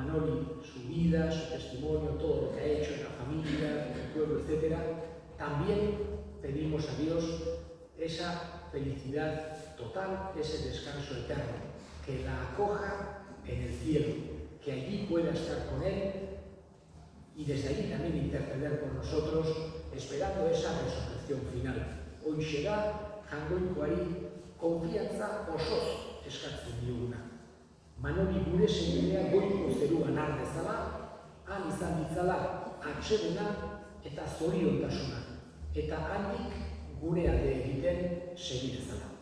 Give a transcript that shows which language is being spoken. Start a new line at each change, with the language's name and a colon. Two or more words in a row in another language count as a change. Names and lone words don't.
Spanish: Manoli su vida, su testimonio, todo lo que ha hecho en la familia, en el pueblo, etc., también pedimos a Dios esa felicidad total, ese descanso eterno, que la acoja en el cielo, que allí pueda estar con Él y desde allí también interceder por nosotros, esperando esa resurrección final.
Basque: Hoixera, jangoikoari, konfiantza osoz eskatzen dioguna. Manoli gure semedea goiko zeruan har dezala, han izan ditzala atsedena eta zoriontasuna, eta handik gure alde egiten segi dezala.